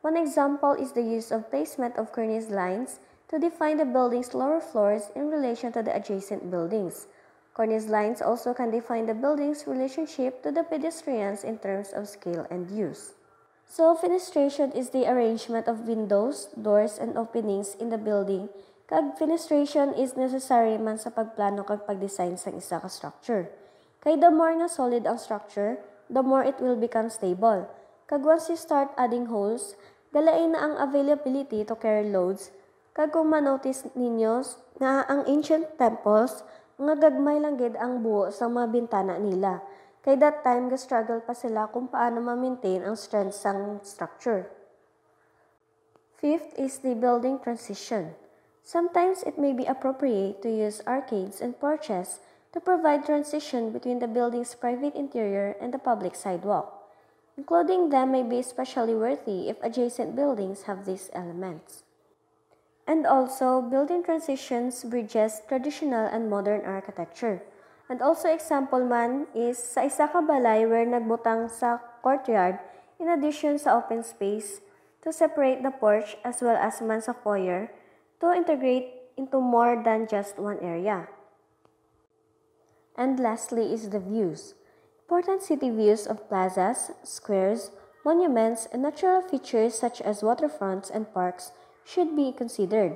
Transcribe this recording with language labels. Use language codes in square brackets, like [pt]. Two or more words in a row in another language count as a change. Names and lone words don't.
[en] One example is the use of placement of cornice lines to define the building's lower floors in relation to the adjacent buildings. Cornice lines also can define the building's relationship to the pedestrians in terms of scale and use. So, fenestration is the arrangement of windows, doors, and openings in the building. [hil] Kag fenestration [en] is necessary [hil] man sa pagplano kag pagdesign sang isa ka structure. [en] Kay the more nga solid ang structure, the more it will become stable. Kag once you start adding holes, [hil] galain na ang availability [en] to carry loads. [hil] Kag kung manotice ninyo nga ang [en] ancient temples, [hil] nga gagmay lang gid ang buo sa mga bintana nila. Kay [en] that time, [hil] ga-struggle pa sila kung paano ma-maintain ang strength sang structure. [en] Fifth is the building transition. Sometimes it may be appropriate to use arcades and porches to provide transition between the building's private interior and the public sidewalk. Including them may be especially worthy if adjacent buildings have these elements. And also, building transitions bridges traditional and modern architecture. And also example man is [hil] sa isa ka balay [en] where [hil] nagbutang sa [en] courtyard in addition sa open space to separate the porch as well as [hil] man sa [en] foyer to integrate into more than just one area. And lastly is the views. Important city views of plazas, squares, monuments, and natural features such as waterfronts and parks should be considered.